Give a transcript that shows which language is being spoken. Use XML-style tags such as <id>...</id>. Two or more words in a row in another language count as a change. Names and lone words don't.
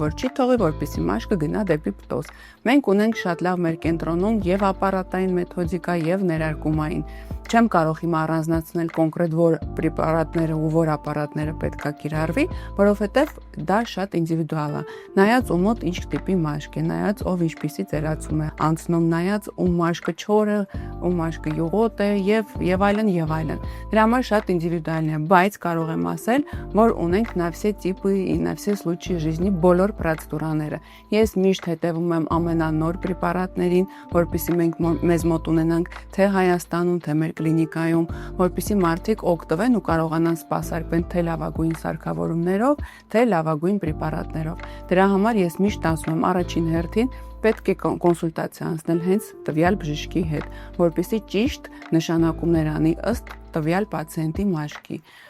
<hy>որ չի թողի, որպեսզի մաշկը գնա դեպի պտոզ։ Մենք ունենք շատ լավ մեր կենտրոնում եւ ապարատային մեթոդիկա եւ ներարկումային։ Չեմ կարող հիմա առանձնացնել կոնկրետ որ պրեպարատները ու որ ապարատները պետք է կիրառվի, որովհետև դա շատ ինդիվիդուալ է։ Նայած ում մոտ ինչ տիպի մաշկ է, նայած ով ինչպիսի ծերացում է անցնում, նայած ում մաշկը չոր է, ում մաշկը յուղոտ է եւ այլն եւ այլն։ Դրա համար շատ ինդիվիդուալն է, բայց կարող եմ ասել, որ ունենք</hy> <ru>на все типы и на все случаи жизни</ru> <hy>բոլոր պրոցեդուրաները։ Ես միշտ հետևում եմ ամենանոր պրեպարատներին, որպեսզի մենք մեզ մոտ ունենանք թե Հայաստանում, թե մեր կլինիկայում, որպեսզի մարդիկ օգտվեն ու կարողանան սպասարկվել թե լավագույն սարքավորումներով, թե լավագույն պրեպարատներով։ Դրա համար ես միշտ ասում եմ առաջին հերթին պետք է կոնսուլտացիա անցնել հենց տվյալ բժշկի հետ, որպեսզի ճիշտ նշանակումներ անի ըստ տվյալ պացիենտի մաշկի։</hy>